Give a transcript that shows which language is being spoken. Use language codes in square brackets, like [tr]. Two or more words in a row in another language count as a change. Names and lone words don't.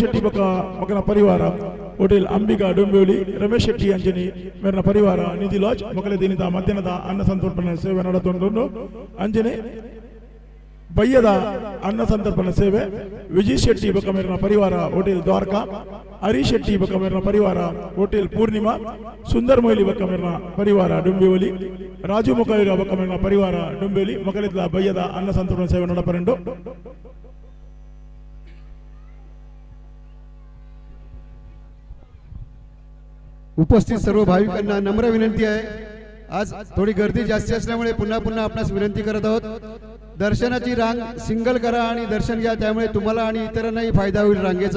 [tcy] ಶೆಟ್ಟಿ ಬಕ ಮಕನ ಪರಿವಾರ ಹೋಟೆಲ್ ಅಂಬಿಕಾ ಡೊಂಬಿವಲಿ ರಮೇಶ್ ಶೆಟ್ಟಿ ಅಂಜನಿ ಮೇರನ ಪರಿವಾರ ನಿಧಿ ಲಾಡ್ಜ್ ಮಕ್ಕಳ ದಿನದ ಮಧ್ಯಾಹ್ನದ ಅನ್ನ ಸಂತರ್ಪಣೆ ಸೇವೆ ನಡೆತೊಂದುಂಡು ಅಂಜನೆ ಬಯ್ಯದ ಅನ್ನ ಸಂತರ್ಪಣೆ ಸೇವೆ ವಿಜಯ್ ಶೆಟ್ಟಿ ಬಕಮೇರನ ಪರಿವಾರ ಹೋಟೆಲ್ ದ್ವಾರಕಾ ಹರೀಶ್ ಶೆಟ್ಟಿ ಬಕಮೇರನ ಪರಿವಾರ ಹೋಟೆಲ್ ಪೂರ್ಣಿಮಾ ಸುಂದರ್ ಮೊಯ್ಲಿ ಬಕಮೇರನ ಪರಿವಾರ ಡೊಂಬಿವಲಿ ರಾಜು ಮುಖವೀರ ಬಕಮೇರನ ಪರಿವಾರ ಡೊಂಬಿವಲಿ ಮಕ್ಕಳಿದ್ದ ಬಯ್ಯದ ಅನ್ನ ಸಂತರ್ಪಣೆ ಸೇವೆ ನಡೆಪರೆಂಡು [mr] उपस्थित सर्व भाविकांना नम्र विनंती आहे, आज थोडी गर्दी जास्ती असल्यामुळे पुन्हा पुन्हा आपणास विनंती करत आहोत, दर्शनाची रांग सिंगल करा आणि दर्शन घ्या, त्यामुळे तुम्हाला आणि इतरांनाही फायदा होईल रांगेचा.